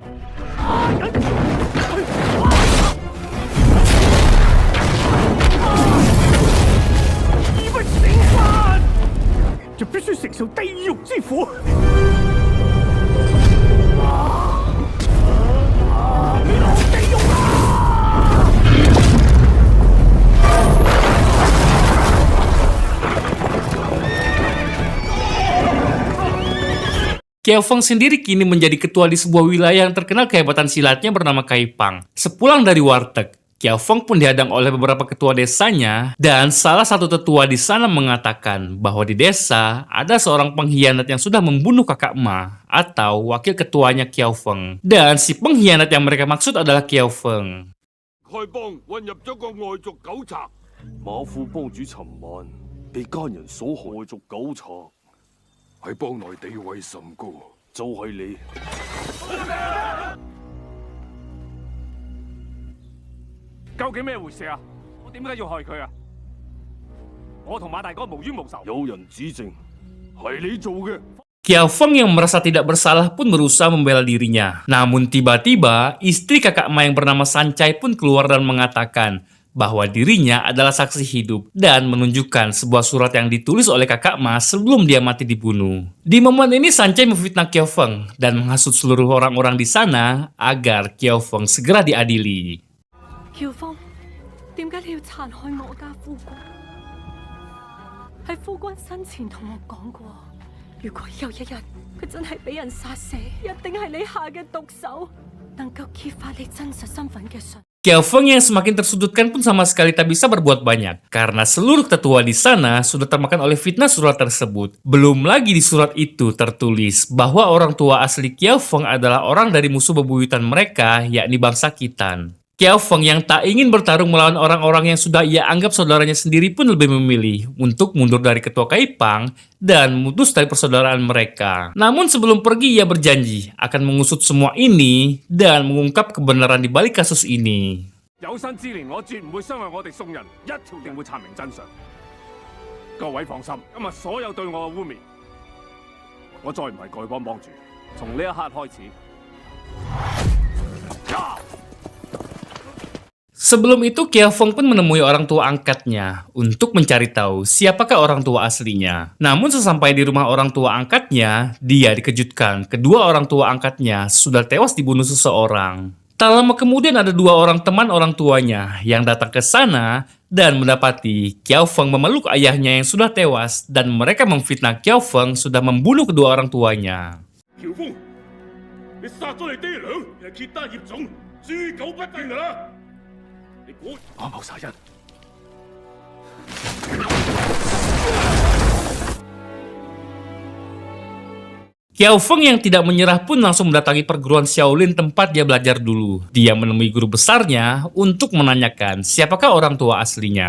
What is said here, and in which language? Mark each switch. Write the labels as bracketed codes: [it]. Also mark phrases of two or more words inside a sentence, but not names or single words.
[yue] 以不成飯，就必須承受地獄之苦。你落地獄啦！ [id] Kiao Feng sendiri kini menjadi ketua di sebuah wilayah yang terkenal kehebatan silatnya bernama Kaipang. Sepulang dari warteg, Kiao Feng pun dihadang oleh beberapa ketua desanya, dan salah satu tetua di sana mengatakan bahwa di desa ada seorang pengkhianat yang sudah membunuh kakak Ma atau wakil ketuanya Kiao Feng. Dan si pengkhianat yang mereka maksud adalah Kiao Feng. [yue] 丐幫混入咗個外族狗賊，馬副幫主尋晚被奸人所害。外族狗賊喺幫內地位甚高，就係你。究竟咩回事啊？我點解要害佢啊？我同馬大哥無冤無仇。有人指證係你做嘅。 [id] Kiao Feng yang merasa tidak bersalah pun berusaha membela dirinya. Namun tiba-tiba, istri kakak Ma yang bernama Sancai pun keluar dan mengatakan bahwa dirinya adalah saksi hidup dan menunjukkan sebuah surat yang ditulis oleh kakak Ma sebelum dia mati dibunuh. Di momen ini Sancai memfitnah Kiao Feng dan menghasut seluruh orang-orang di sana agar Kiao Feng segera diadili. [yue] 喬峰，點解你要殘害我家夫君？喺夫君生前同我講過，如果有一日佢真係俾人殺死，一定係你下嘅毒手，能夠揭發你真實身份嘅信。 [id] Kiao Feng yang semakin tersudutkan pun sama sekali tak bisa berbuat banyak karena seluruh tetua di sana sudah termakan oleh fitnah surat tersebut. Belum lagi di surat itu tertulis bahwa orang tua asli Kiao Feng adalah orang dari musuh bebuyutan mereka, yakni bangsa Khitan. Kiao Feng yang tak ingin bertarung melawan orang-orang yang sudah ia anggap saudaranya sendiri pun lebih memilih untuk mundur dari ketua Kaipang dan memutus tali persaudaraan mereka. Namun sebelum pergi ia berjanji akan mengusut semua ini dan mengungkap kebenaran di balik kasus ini. [yue] 有生之年，我絕唔會傷害我哋宋人，一條定會查明真相。各位放心，今日所有對我嘅污蔑，我再唔係丐幫幫主。從呢一刻開始。 [id] Sebelum itu, Kiao Feng pun menemui orang tua angkatnya untuk mencari tahu siapakah orang tua aslinya. Namun sesampai di rumah orang tua angkatnya, dia dikejutkan kedua orang tua angkatnya sudah tewas dibunuh seseorang. Tak lama kemudian ada dua orang teman orang tuanya yang datang ke sana dan mendapati Kiao Feng memeluk ayahnya yang sudah tewas dan mereka memfitnah Kiao Feng sudah membunuh kedua orang tuanya. [yue] 喬峰，你殺咗你爹娘，係揭單葉種，誅狗不敬㗎啦！你估我謀殺人？ [id] Kiao Feng yang tidak menyerah pun langsung mendatangi perguruan Shaolin tempat dia belajar dulu. Dia menemui guru besarnya untuk menanyakan siapakah orang tua aslinya.